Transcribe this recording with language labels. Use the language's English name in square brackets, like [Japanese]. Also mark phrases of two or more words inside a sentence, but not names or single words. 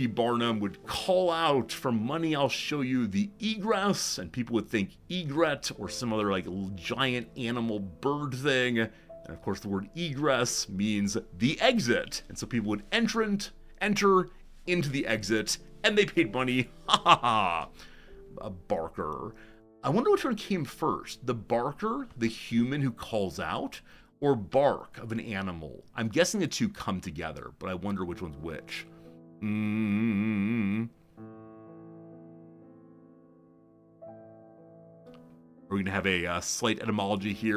[English] Barnum would call out, for money I'll show you the egress, and people would think egret or some other like giant animal bird thing. And of course the word egress means the exit. And so people would enter into the exit, and they paid money. Ha ha ha. A Barker. I wonder which one came first, the barker, the human who calls out, or bark of an animal. I'm guessing the two come together, but I wonder which one's which. Are we gonna have a slight etymology here?